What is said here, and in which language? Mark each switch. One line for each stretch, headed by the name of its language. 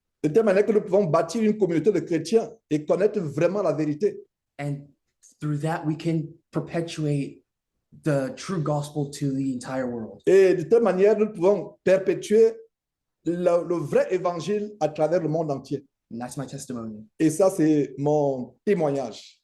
French: De telle manière que nous pouvons bâtir une communauté de chrétiens et connaître vraiment la vérité.
English: And through that, we can perpetuate the true gospel to the entire world.
French: Et de telle manière, nous pouvons perpétuer le vrai évangile à travers le monde entier.
English: And that's my testimony.
French: Et ça, c'est mon témoignage.